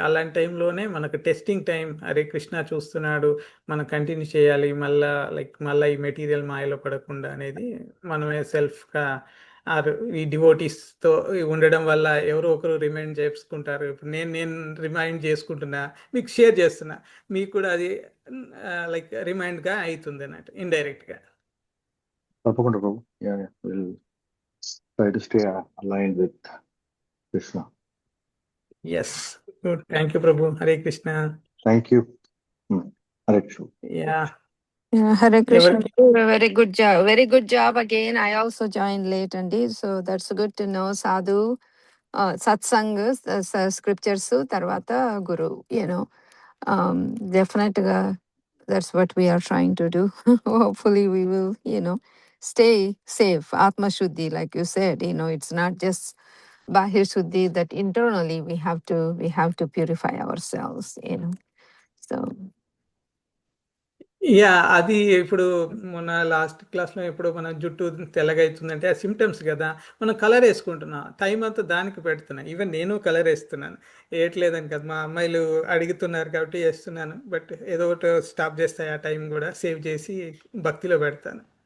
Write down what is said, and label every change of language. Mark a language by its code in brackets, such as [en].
[te] అలాంటి టైంలోనే మనకు టెస్టింగ్ టైం. అరే కృష్ణ చూస్తున్నాడు, మనం కంటిన్యూ చేయాలి, మళ్ళీ ఈ మెటీరియల్ మాయలో పడకుండా అనేది మనమే సెల్ఫ్గా ఈ డివోటీస్తో ఉండడం వల్ల ఎవరో ఒకరు రిమైండ్ చేసుకుంటారు. ఇప్పుడు నేను రిమైండ్ చేసుకుంటున్నా, మీకు షేర్ చేస్తున్నా, మీకు కూడా అది రిమైండ్గా అవుతుంది అన్నట్టు ఇండైరెక్ట్గా. తప్పకుండా ప్రభు. [en] Yeah, we'll try to stay aligned with Krishna. Yes, good. Thank you ప్రభు. Hare Krishna. Thank you. Hare Krishna. Yeah, Yeah, Hare Krishna. [te] ఎవరికి [en] Very good job. Very good job again. I also joined late and did, so that's good to know. Sadhu, satsang, scriptures, [te] tarvata [en] guru. Definitely, that's what we are trying to do. Hopefully, we will, stay safe. Atma Shuddhi, like you said, it's not just Bahir Shuddhi, that internally we have to purify ourselves. So. [te] Yeah, అది ఇప్పుడు మొన్న last క్లాస్లో ఎప్పుడు మన జుట్టు తెల్లగా అవుతుందంటే ఆ సిమ్టమ్స్ కదా. మనం కలర్ వేసుకుంటున్నాం, టైం అంతా దానికి పెడుతున్నాం. ఈవెన్ నేను కలర్ వేస్తున్నాను, వేయట్లేదని కదా, మా అమ్మాయిలు అడుగుతున్నారు కాబట్టి వేస్తున్నాను. బట్ ఏదో ఒకటి స్టాప్ చేస్తాయి, ఆ టైం కూడా సేవ్ చేసి భక్తిలో పెడతాను.